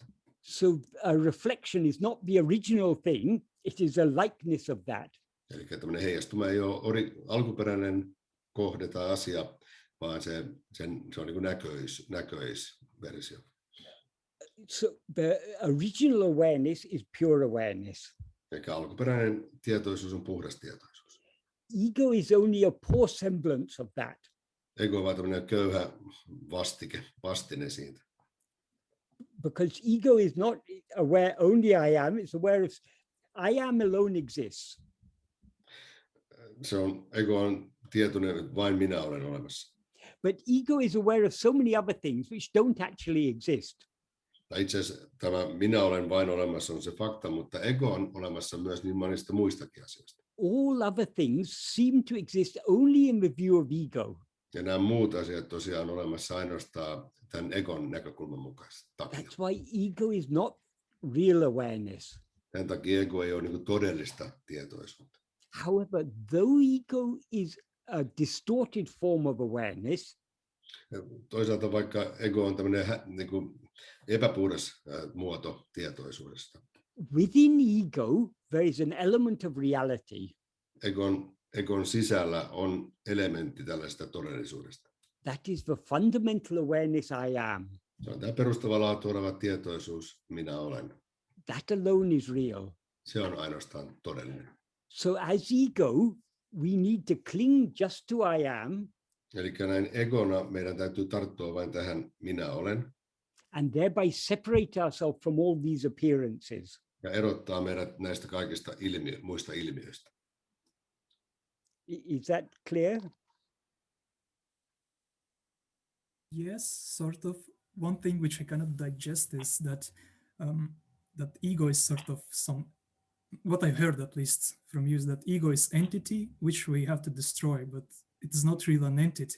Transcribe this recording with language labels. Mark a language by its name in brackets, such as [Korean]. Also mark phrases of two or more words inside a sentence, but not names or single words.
[English] So a reflection is not the original thing, it is a likeness of that. [Finnish] Eli tämmöinen heijastuma ei ole alkuperäinen kohde tai asia, vaan se on niin kuin näköisversio. [English] So the original awareness is pure awareness. [Finnish] Eli alkuperäinen tietoisuus on puhdas tietoisuus. [English] Ego is only a poor semblance of that. [Finnish] Ego on vaan tämmöinen köyhä vastine siitä. [English] Because ego is not aware only I am, it's aware of I am alone exists. [Finnish] Ego on tietoinen, että vain minä olen olemassa. [English] But ego is aware of so many other things which don't actually exist. [Finnish] Itse asiassa tämä minä olen vain olemassa on se fakta, mutta ego on olemassa myös niin monista muistakin asioista. [English] All other things seem to exist only in the view of ego. [Finnish] Ja nämä muut asiat tosiaan on olemassa ainoastaan tämän egon näkökulman mukaisesti. [English] That's why ego is not real awareness. [Finnish] Tämän takia ego ei ole niin kuin todellista tietoisuutta. [English] However, though ego is a distorted form of awareness, [Finnish] toisaalta vaikka ego on tämmöinen niin kuin epäpuhdas muoto tietoisuudesta. [English] Within ego, there is an element of reality. [Finnish] Egon sisällä on elementti tällaista todellisuudesta. [English] That is the fundamental awareness I am. [Finnish] Se on tämä perustava laatu oleva tietoisuus, minä olen. [English] That alone is real. [Finnish] Se on ainoastaan todellinen. [English] So as ego, we need to cling just to I am. [Finnish] Eli näin egona meidän täytyy tarttua vain tähän minä olen. [English] And thereby separate ourselves from all these appearances. [Finnish] Ja erottaa meidät näistä kaikista muista ilmiöistä. [English] Is that clear? Yes, sort of. One thing which I cannot digest is that that ego is sort of what I heard at least from you is that ego is entity which we have to destroy, but it is not really an entity.